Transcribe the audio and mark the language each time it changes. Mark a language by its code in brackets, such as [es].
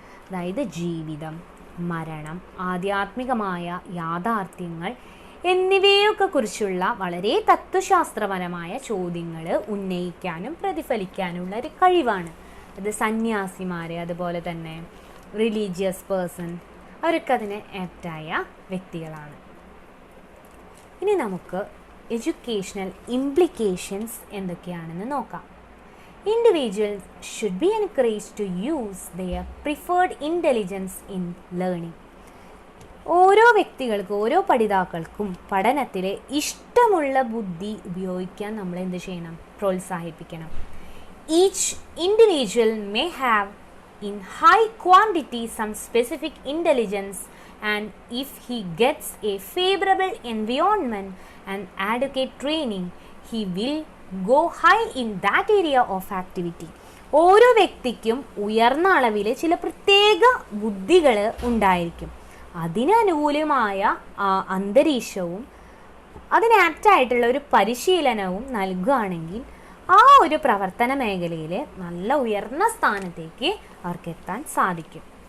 [ml] അതായത് ജീവിതം, മരണം, ആധ്യാത്മികമായ യാഥാർത്ഥ്യങ്ങൾ എന്നിവയൊക്കെ കുറിച്ചുള്ള വളരെ തത്വശാസ്ത്രപരമായ ചോദ്യങ്ങൾ ഉന്നയിക്കാനും പ്രതിഫലിക്കാനുള്ള ഒരു കഴിവാണ്. അത് സന്യാസിമാർ, അതുപോലെ തന്നെ റിലീജിയസ് പേഴ്സൺ, അവരൊക്കെ അതിന് ആപ്റ്റായ വ്യക്തികളാണ്. ഇനി നമുക്ക് എഡ്യൂക്കേഷണൽ ഇംപ്ലിക്കേഷൻസ് എന്തൊക്കെയാണെന്ന് നോക്കാം. [en] Individuals should be encouraged to use their preferred intelligence in learning. [ml] ഓരോ വ്യക്തികൾക്കും ഓരോ പഠിതാക്കൾക്കും പഠനത്തിലെ ഇഷ്ടമുള്ള ബുദ്ധി ഉപയോഗിക്കാൻ നമ്മൾ എന്ത് ചെയ്യണം? പ്രോത്സാഹിപ്പിക്കണം. [en] Each individual may have in high quantity some specific intelligence, and if he gets a favorable environment and adequate training, he will go high in that area of activity. [ml] ഓരോ വ്യക്തിക്കും ഉയർന്ന അളവിൽ ചില പ്രത്യേക ബുദ്ധികൾ ഉണ്ടായിരിക്കും. അതിനനുകൂലമായ അന്തരീക്ഷവും അതിന് ആപ്റ്റായിട്ടുള്ള ഒരു പരിശീലനവും നൽകുകയാണെങ്കിൽ ആ ഒരു പ്രവർത്തന മേഖലയിൽ നല്ല ഉയർന്ന സ്ഥാനത്തേക്ക് അവർക്ക് എത്താൻ സാധിക്കും.